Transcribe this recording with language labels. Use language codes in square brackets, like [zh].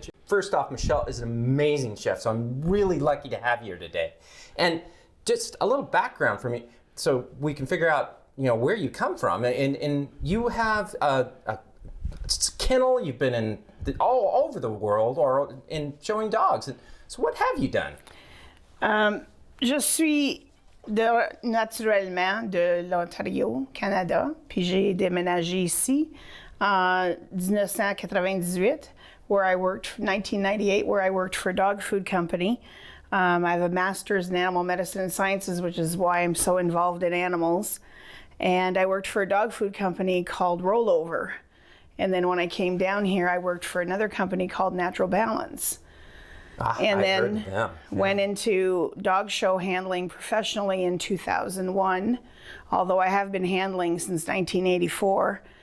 [en] First off, Michelle is an amazing chef, so I'm really lucky to have you here today. And just a little background for me, so we can figure out, where you come from. And you have a kennel. You've been in all over the world or in showing dogs. So what have you done? [fr] Je suis naturellement de l'Ontario, Canada, puis j'ai déménagé ici en 1998, [en] where I worked, 1998, where I worked for a dog food company. I have a master's in animal medicine and sciences, which is why I'm so involved in animals. And I worked for a dog food company called Rollover. And then when I came down here, I worked for another company called Natural Balance. And then went into dog show handling professionally in 2001, although I have been handling since 1984.